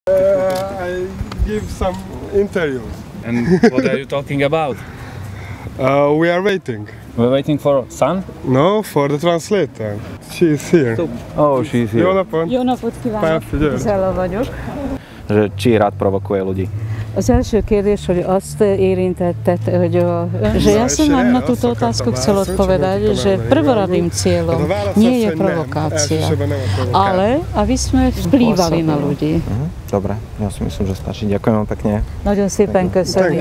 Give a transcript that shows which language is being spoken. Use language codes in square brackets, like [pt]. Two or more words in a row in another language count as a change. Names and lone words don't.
[en] I give some interviews. And what are you talking about? We are waiting. We're waiting for Sun? No, for the translator. She is here. Oh, she's here. [hu] Jó napot! Jó napot kívánok! Zella vagyok. [sk] Či rád provokuje ľudí? [hu] Az első kérdés, hogy azt érintetted, hogy [sk] že ja som vám na túto otázku chcel odpovedať, že prvoradým cieľom nie je provokácia, ale aby sme vplývali na ľudí. Dobre, ja si myslím, že stačí. Ďakujem vám pekne. [hu] Nagyon szépen köszönöm.